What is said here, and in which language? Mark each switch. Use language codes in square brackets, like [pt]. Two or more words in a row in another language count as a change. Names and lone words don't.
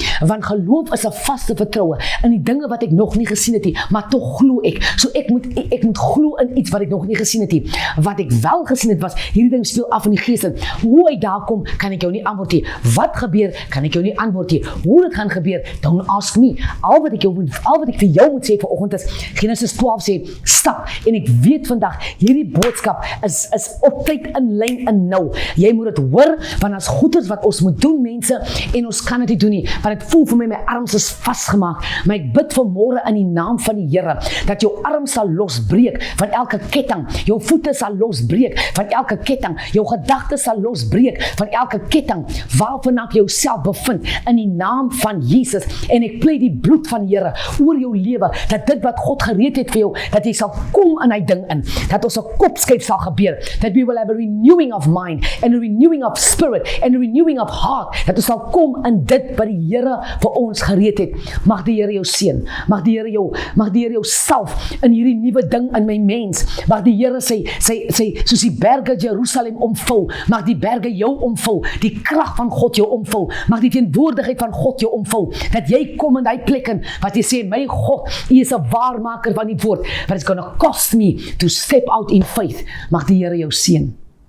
[af] Want geloof is 'n vaste vertroue in die dinge wat ek nog nie gesien het nie, maar tog glo ek. So ek moet glo in iets wat ek nog nie gesien het nie. Wat ek wel gesien het was, hierdie ding speel af in die gees. Hoe hy daar kom, kan ek jou nie antwoord nie. Wat gebeur, kan ek jou nie antwoord nie. Hoe dit gaan gebeur, [en] don't ask me. [af] Al wat ek vir jou moet sê vanoggend is, Genesis 12 sê, stap, en ek weet vandag, hierdie boodskap is op tyd in lyn en nou. Jy moet dit hoor, want as goeders wat ons moet doen, mense, en ons kan dit nie doen nie, want het voel vir my arms is vasgemaak, maar ek bid vanmôre in die naam van die Here, dat jou arm sal losbreek van elke ketting, jou voete sal losbreek van elke ketting, jou gedagtes sal losbreek van elke ketting, waarvan jy jouself bevind, in die naam van Jesus, en ek pleit die bloed van die Here oor jou lewe, dat dit wat God gereed het vir jou, dat jy sal kom in hy ding in, dat ons 'n kopskuif sal gebeur, [en] that we will have a renewing of mind, and a renewing of spirit, and a renewing of heart, [af] dat ons sal kom in dit wat die Here vir ons gereed het. Mag die Here jou seën, mag die Here jou salf in hierdie nuwe ding in my mens, mag die Here sy soos die berge Jerusalem omvul, mag die berge jou omvul, die krag van God jou omvul, mag die teenwoordigheid van God jou omvul, dat jy kom in die plek in, wat jy sê, my God, U is 'n waarmaker van die woord, [en] but it's gonna cost me to step out in faith. [af] Mag die Here jou seën.